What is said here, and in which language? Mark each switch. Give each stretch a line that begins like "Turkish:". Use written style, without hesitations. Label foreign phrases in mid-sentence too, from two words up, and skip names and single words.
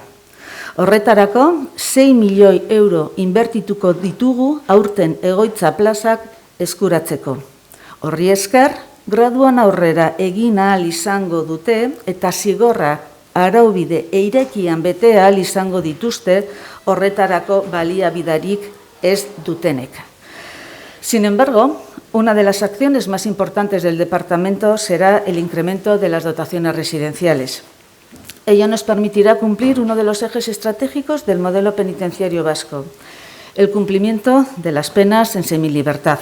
Basque: Horretarako, 6 milioi euro inbertituko ditugu aurten egoitza plazak eskuratzeko. Horri esker, graduan aurrera egin ahal izango dute eta zigorrak araubide irekian bete ahal izango dituzte horretarako baliabiderik ez dutenek.
Spanish: Sin embargo, una de las acciones más importantes del departamento será el incremento de las dotaciones residenciales. Ello nos permitirá cumplir uno de los ejes estratégicos del modelo penitenciario vasco, el cumplimiento de las penas en semilibertad.